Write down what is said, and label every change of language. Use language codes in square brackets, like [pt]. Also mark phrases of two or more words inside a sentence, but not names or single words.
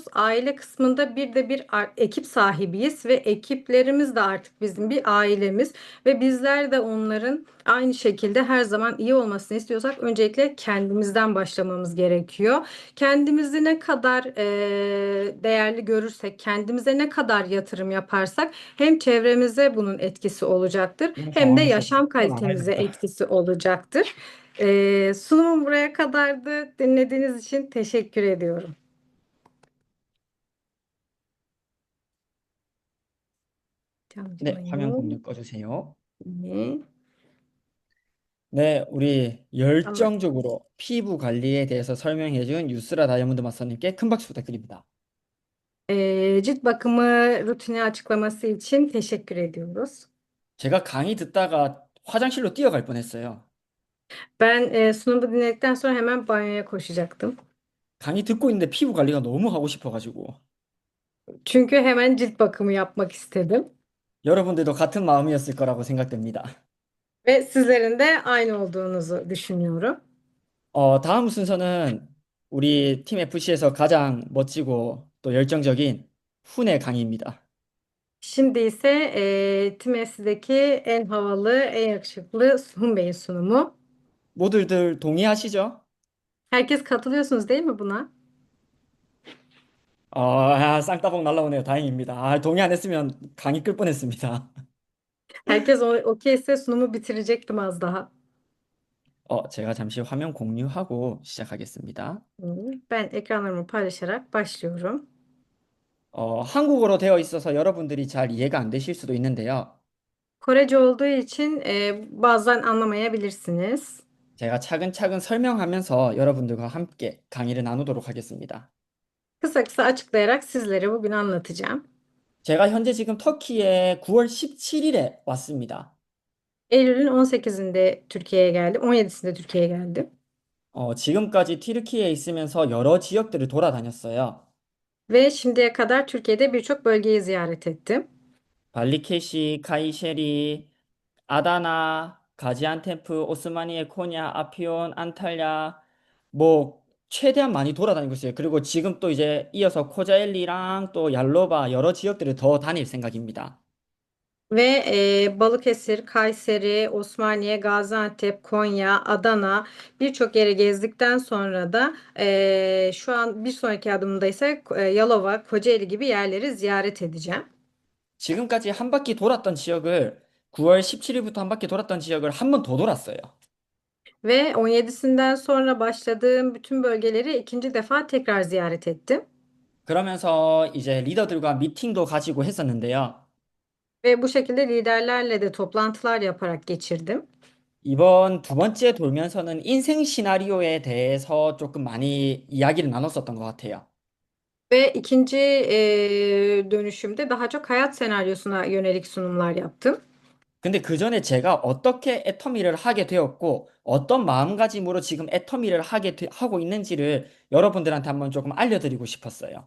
[tr] Aile kısmında bir ekip sahibiyiz ve ekiplerimiz de artık bizim bir ailemiz ve bizler de onların aynı şekilde her zaman iyi olmasını istiyorsak öncelikle kendimizden başlamamız gerekiyor. Kendimizi ne kadar değerli görürsek, kendimize ne kadar yatırım yaparsak hem çevremize bunun etkisi olacaktır, Yine hem de [ko] 당황해서 [tr] yaşam [ko] 또 [tr] kalitemize [ko] 나가야겠다. [tr] etkisi olacaktır. Sunumum buraya kadardı. Dinlediğiniz için teşekkür ediyorum. [ko] 네, 화면 잠시만요. 공유 꺼주세요. 네. 네, 우리 [tr] Tamam. [ko] 열정적으로 피부 관리에 대해서 설명해준 유스라 다이아몬드 마스터님께 큰 박수 부탁드립니다. [tr] Cilt bakımı rutini açıklaması için teşekkür ediyoruz. [ko] 제가 강의 듣다가 화장실로 뛰어갈 뻔했어요. [tr] Ben sunumu dinledikten sonra hemen banyoya koşacaktım. [ko] 강의 듣고 있는데 피부 관리가 너무 하고 싶어가지고. [tr] Çünkü hemen cilt bakımı yapmak istedim. [ko] 여러분들도 같은 마음이었을 거라고 생각됩니다. [tr] Ve sizlerin de aynı olduğunuzu düşünüyorum. [ko] 다음 순서는 우리 팀 FC에서 가장 멋지고 또 열정적인 훈의 강의입니다. [tr] Şimdi ise Times'deki en havalı, en yakışıklı Suhun Bey'in sunumu. [ko] 모두들 동의하시죠? [tr] Herkes katılıyorsunuz değil mi buna? [ko] 쌍따봉 날라오네요. 다행입니다. 동의 안 했으면 강의 끌 뻔했습니다. [tr] Herkes okeyse sunumu bitirecektim az daha. [ko] 제가 잠시 화면 공유하고 시작하겠습니다. [tr] Ben ekranlarımı paylaşarak başlıyorum. [ko] 한국어로 되어 있어서 여러분들이 잘 이해가 안 되실 수도 있는데요. [tr] Korece olduğu için bazen anlamayabilirsiniz. [ko] 제가 차근차근 설명하면서 여러분들과 함께 강의를 나누도록 하겠습니다. [tr] Kısa kısa açıklayarak sizlere bugün anlatacağım. [ko] 제가 현재 지금 터키에 9월 17일에 왔습니다. [tr] Eylül'ün 18'inde Türkiye'ye geldim. 17'sinde Türkiye'ye geldim. [ko] 지금까지 튀르키예에 있으면서 여러 지역들을 돌아다녔어요. [tr] Ve şimdiye kadar Türkiye'de birçok bölgeyi ziyaret ettim. [ko] 발리케시, 카이셰리, 아다나, 가지안테프, 오스마니에, 코냐, 아피온, 안탈야, 뭐 최대한 많이 돌아다니고 있어요. 그리고 지금 또 이제 이어서 코자엘리랑 또 얄로바 여러 지역들을 더 다닐 생각입니다. [tr] Ve Balıkesir, Kayseri, Osmaniye, Gaziantep, Konya, Adana birçok yere gezdikten sonra da şu an bir sonraki adımda ise Yalova, Kocaeli gibi yerleri ziyaret edeceğim. [ko] 지금까지 한 바퀴 돌았던 지역을 9월 17일부터 한 바퀴 돌았던 지역을 한 번 더 돌았어요. [tr] Ve 17'sinden sonra başladığım bütün bölgeleri ikinci defa tekrar ziyaret ettim. [ko] 그러면서 이제 리더들과 미팅도 가지고 했었는데요. [tr] Ve bu şekilde liderlerle de toplantılar yaparak geçirdim. [ko] 이번 두 번째 돌면서는 인생 시나리오에 대해서 조금 많이 이야기를 나눴었던 것 같아요. [tr] Ve ikinci dönüşümde daha çok hayat senaryosuna yönelik sunumlar yaptım. [ko] 근데 그 전에 제가 어떻게 애터미를 하게 되었고 어떤 마음가짐으로 지금 애터미를 하고 있는지를 여러분들한테 한번 조금 알려드리고 싶었어요.